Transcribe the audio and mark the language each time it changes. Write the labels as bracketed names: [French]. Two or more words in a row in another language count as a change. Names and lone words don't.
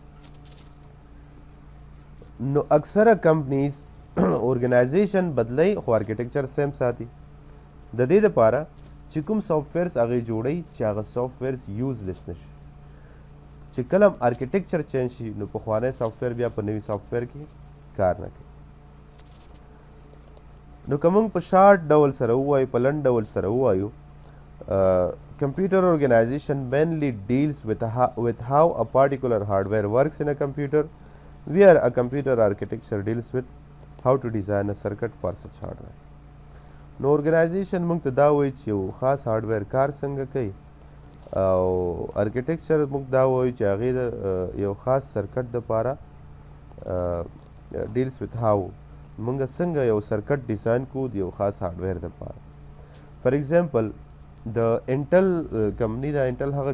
[Pashto] نو اکثره [English] companies organization [Pashto] بدلی خو [English] architecture same [Pashto] ساتي د دې دپاره چې کوم سافټویرز هغې جوړوي چې هغه [English] softwares useless [Pashto] نشي چې کله هم [English] architecture change [Pashto] شي نو پخوانی سافټویر بیا په نوي سافټویر کې کار نه کوي نو که موږ په شارټ ډول سره ووایو [English] په لنډ ډول سره ووایو computer organization mainly deals with how a particular hardware works in a computer where a computer architecture deals with how to design a circuit for such hardware. [Pashto] نو ارګنایزیشن موږ ته دا وایي چې یو خاص هارډویر کار څنګه کوي او ارکیټیکچر موږ دا وایي چې هغې د یو خاص سرکټ دپاره [English] deals with how [Pashto] موږ څنګه یو [English] circuit design [Pashto] کوو د یو خاص هارډویر دپاره [English] for example [Pashto] د انټل کمپني ده انټل هغه